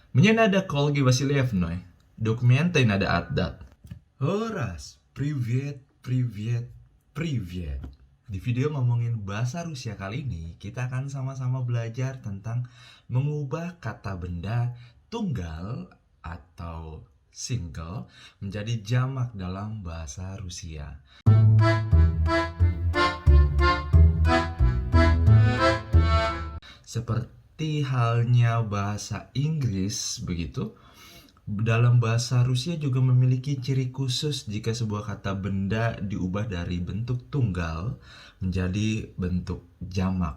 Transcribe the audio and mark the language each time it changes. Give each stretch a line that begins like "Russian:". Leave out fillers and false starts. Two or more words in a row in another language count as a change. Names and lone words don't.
Russian: Мне надо к Ольге Васильевной. Документы надо отдать. Horas, привет, привет, привет.
Indonesian: Di video ngomongin bahasa Rusia kali ini, kita akan sama-sama belajar tentang mengubah kata benda tunggal atau single menjadi jamak dalam bahasa Rusia. Seperti halnya bahasa Inggris begitu, dalam bahasa Rusia juga memiliki ciri khusus jika sebuah kata benda diubah dari bentuk tunggal menjadi bentuk jamak.